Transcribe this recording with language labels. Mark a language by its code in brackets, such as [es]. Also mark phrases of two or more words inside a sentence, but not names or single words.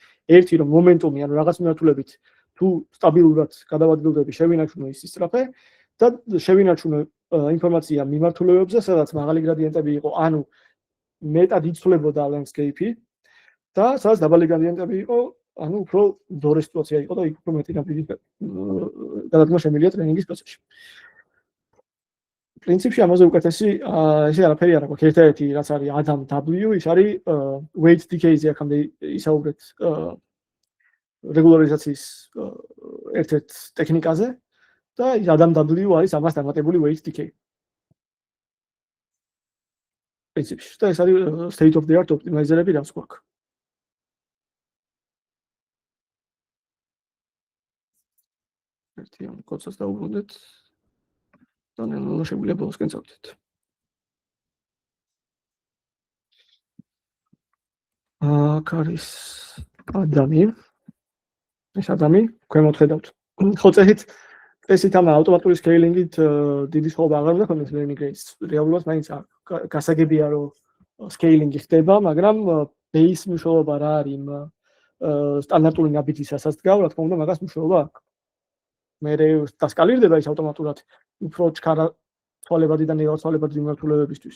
[ka] ერთი რომ მომენტუმი, ანუ რაღაც მიმართულებით თუ სტაბილურად გადავადგილდები, შევინარჩუნო ის სწრაფე და შევინარჩუნო ინფორმაცია მიმართულებებზე, სადაც მაღალი გრადიენტები იყო, ანუ მეტად იცვლებოდა landscape-ი და სადაც დაბალი გრადიენტები იყო, ანუ უფრო ძორი სიტუაცია იყო და იქ უფრო მეტი ნაბიჯი გადადგმა შემიძლია ტრენინგის პროცესში. პრინციპში ამაზე უკეთესი ესე არაფერი არ აქვს. ერთადერთი რაც არის Adam W, ის არის [en] weight decay- [ka] ზე აქამდე ისაუბრეთ რეგულარიზაციის ერთ-ერთ ტექნიკაზე და Adam W არის ამას დამატებული [en] weight decay. [ka] პრინციპში და ეს არის [en] state of the art optimizer- [ka] ები რაც გვაქვს. ერთი ამ კოდსაც დავუბრუნდეთ. და ნელ-ნელა შეგვიძლია ბოლოსკენ წავიდეთ. აქ არის ადამი. ეს ადამი ქვემოთ ხედავთ. ხო წესით ამ ავტომატური სკეილინგით დიდი სხვაობა აღარ უნდა ქონდეს [en] learning rates. [ka] რეალურად მაინც გასაგებია რომ სკეილინგი ხდება, მაგრამ base მნიშვნელობა რა არის იმ სტანდარტული ნაბიჯისასაც დგავ, რა თქმა უნდა, მაგას მნიშვნელობა აქვს. მე დასკალირდება ის ავტომატურად უფრო ჩქარა ცვალებადი და ნეგატიურცვალებადი მიმართულებებისთვის.